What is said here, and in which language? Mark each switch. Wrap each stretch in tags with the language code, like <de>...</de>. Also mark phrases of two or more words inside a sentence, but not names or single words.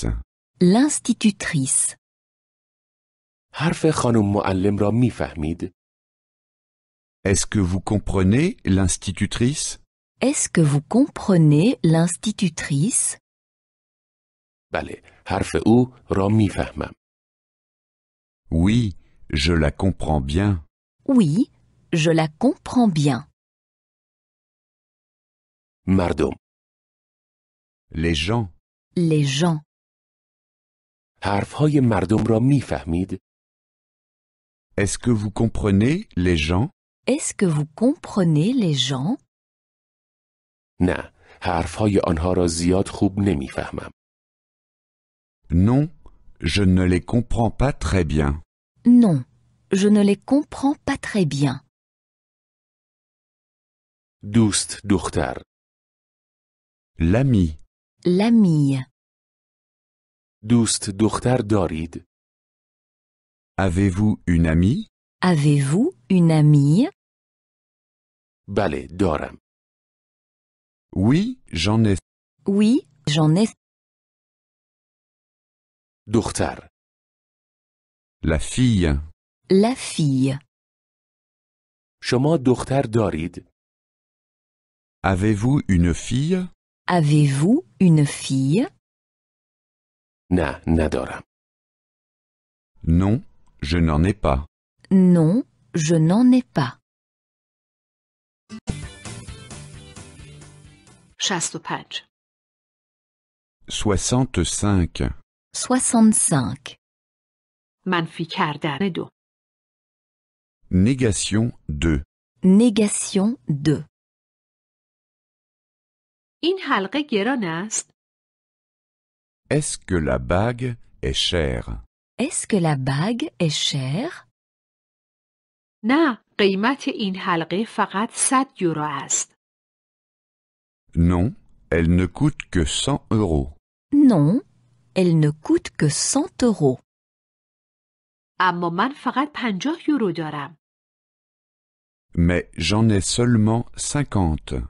<fr>L'institutrice.</fr> <fa>حرف خانم معلم را میفهمید؟</fa> <fr>Est-ce que vous comprenez l'institutrice? Est-ce que vous comprenez l'institutrice?</fr> <fa>بله، حرف او را میفهمم.</fa> <fr>Oui, je la comprends bien. Oui, je la comprends bien.</fr> <fa>مردم.</fa> <fr>Les gens. Les gens.</fr> <fa>حرفهای مردم را میفهمید؟</fa> <fr>Est-ce que vous comprenez les gens? Est-ce que vous comprenez les gens?</fr> <fa>نه، حرفهای آنها را زیاد خوب نمیفهمم.</fa> <fr>Non, je ne les comprends pas très bien. Non, je ne les comprends pas très bien.</fr> <fa>دوست دختر.</fa> <fr>L'ami. L'amie.</fr> <fa>دوست دختر دارید؟</fa> <fr>Avez-vous une amie? Avez-vous une amie?</fr> <fa>بله، دارم.</fa> <fr>Oui, j'en ai. Oui, j'en ai.</fr> <fa>دختر.</fa> <fr>La fille. La fille.</fr> <fa>شما دختر دارید؟</fa> <fr>Avez-vous une fille? Avez-vous une fille?</fr> <fa>نه، ندارم.</fa> <fr>Non, je n'en ai pas. Non, je n'en ai pas. 65. 65. 65.</fr> <fa>منفی کردن 2.</fa> <fr>Négation 2. Négation 2.</fr> <fa>این حلقه گران است؟</fa> <fr>Est-ce que la bague est chère? Est-ce que la bague est chère?</fr> <fa>نه، قیمت این حلقه فقط 100 یورو است.</fa> <fr>Non, elle ne coûte que 100 euros. Non, elle ne coûte que 100 euros.</fr> <fa>اما من فقط 50 یورو دارم.</fa> <fr>Mais j'en ai seulement 50.</fr>